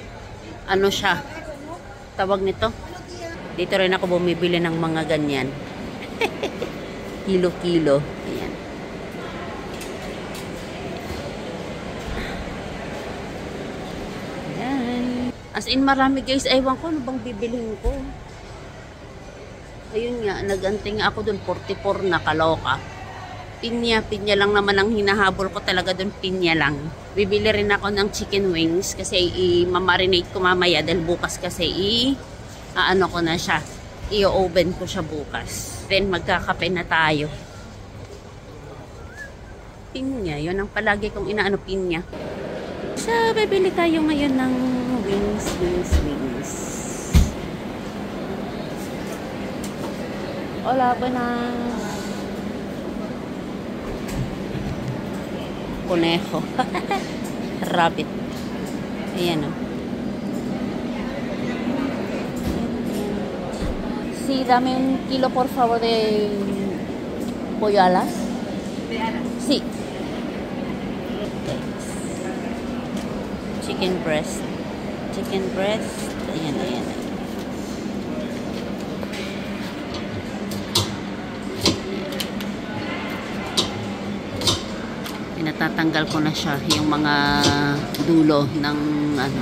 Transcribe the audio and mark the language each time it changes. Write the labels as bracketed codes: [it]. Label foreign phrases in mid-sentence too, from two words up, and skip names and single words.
[tl] Then, tawag nito? Dito rin ako bumibili ng mga ganyan. Kilo-kilo. Ayan. Ayan. [en] As in, [tl] marami guys. Ewan ko, ano bang bibilhin ko? Ayun nga, nag-anting ako dun. 44 na, kaloka. Pinya lang naman ang hinahabol ko talaga dun. Pinya lang. Bibili rin ako ng [en] chicken wings [tl] kasi i-marinate ko mamaya dahil bukas kasi ano ko na siya. I-oven ko siya bukas. Then magkakape na tayo. Pinya, yun ang palagi kong inaano, pinya. So, bibili tayo ngayon ng wings. [es] Hola, buenas. Conejo. [tl] Rabbit. Ayan o. [es] Sí, dame un kilo por favor de pollo alas. Sí. [en] Chicken breast. [tl] Ayan. Natatanggal ko na siya yung mga dulo ng ano.